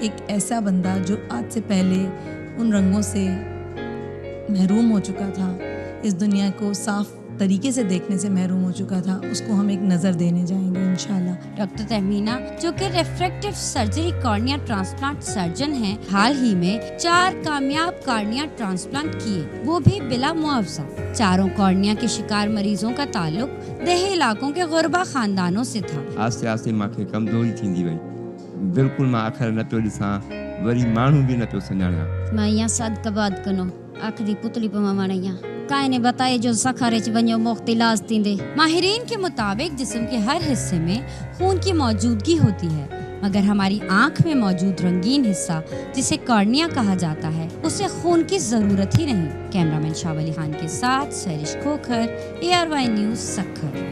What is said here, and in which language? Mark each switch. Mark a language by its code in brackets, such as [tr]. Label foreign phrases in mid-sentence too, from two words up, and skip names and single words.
[ur] ایک ایسا بندہ جو آج سے پہلے ان رنگوں سے محروم ہو چکا تھا، اس دنیا کو صاف طریقے سے دیکھنے سے محروم ہو چکا تھا، اس کو ہم ایک نظر دینے جائیں گے ان شاء اللہ. ڈاکٹر تہمینہ، جو کہ [en] refractive surgery cornea transplant surgeon [ur] ہیں، حال ہی میں 4 کامیاب [en] cornea transplant [ur] کیے، وہ بھی بلا معاوضہ. چاروں کورنیا کے شکار مریضوں کا تعلق دیہی علاقوں کے غربا خاندانوں سے تھا. [sd] आस्ते आस्ते मूंखे कमज़ोरी थींदी वई, बिल्कुलु मां अखर न पियो ॾिसां, वरी माण्हू बि न पियो सुञाणा। मां यहाँ सदकबाद कनो आखिरी पुतली पे मां काय ने बताए जो सखर च वञो मुफ्त इलाज थींदे। [ur] ماہرین کے مطابق جسم کے ہر حصے میں خون کی موجودگی ہوتی ہے، مگر ہماری آنکھ میں موجود رنگین حصہ جسے کورنیا کہا جاتا ہے، اسے خون کی ضرورت ہی نہیں. کیمرہ مین شاولی خان کے ساتھ سیرش کھوکھر، ARY نیوز سکھر.